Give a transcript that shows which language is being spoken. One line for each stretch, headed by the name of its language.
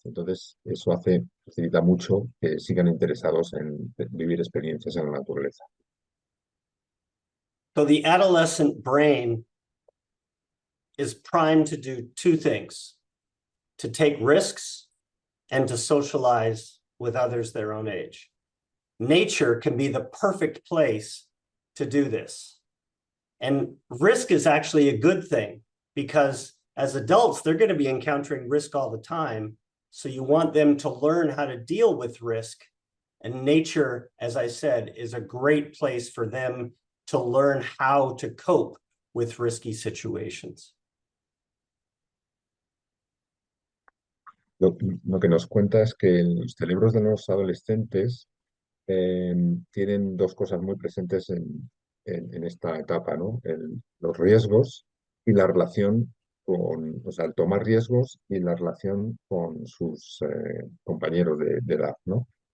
Spanish: Entonces, eso facilita mucho que sigan interesados en vivir experiencias en la naturaleza.
English: So the adolescent brain is primed to do two things: to take risks and to socialize with others their own age. Nature can be the perfect place to do this. And risk is actually a good thing because as adults, they're going to be encountering risk all the time. So you want them to learn how to deal with risk. And nature, as I said, is a great place for them to learn how to cope with risky situations.
Spanish: Lo que nos cuenta es que los cerebros de los adolescentes tienen dos cosas muy presentes en esta etapa, ¿no? Los riesgos y la relación o sea, el tomar riesgos y la relación con sus compañeros de edad, ¿no?